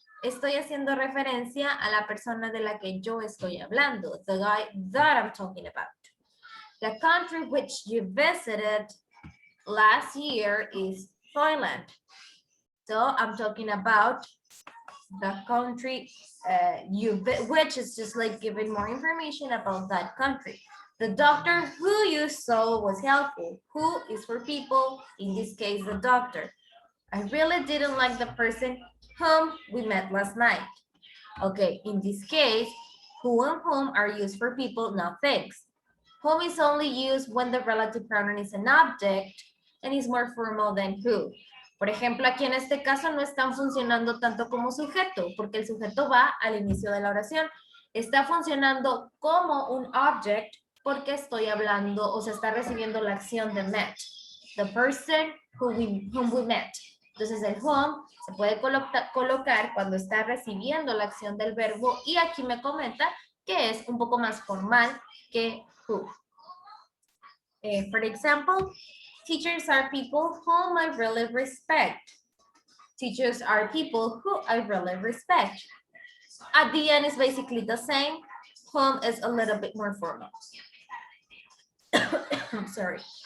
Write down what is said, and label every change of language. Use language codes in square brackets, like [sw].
[es] Estoy haciendo referencia a la persona de la que yo estoy hablando, [en] the guy that I'm talking about. The country which you visited last year is Thailand. So I'm talking about the country which is just like giving more information about that country. The doctor who you saw was helpful. Who is for people, in this case, the doctor. I really didn't like the person whom we met last night. Okay, in this case, who and whom are used for people, not things. Whom is only used when the relative pronoun is an object and is more formal than who. [es] Por ejemplo, aquí en este caso no están funcionando tanto como sujeto, porque el sujeto va al inicio de la oración. Está funcionando como un object porque estoy hablando, o se está recibiendo la acción de met. [en] The person whom we met. [es] Entonces el whom se puede colocar cuando está recibiendo la acción del verbo y aquí me comenta que es un poco más formal que who. [en] For example, teachers are people whom I really respect. Teachers are people who I really respect. At the end is basically the same. Whom is a little bit more formal. I'm sorry.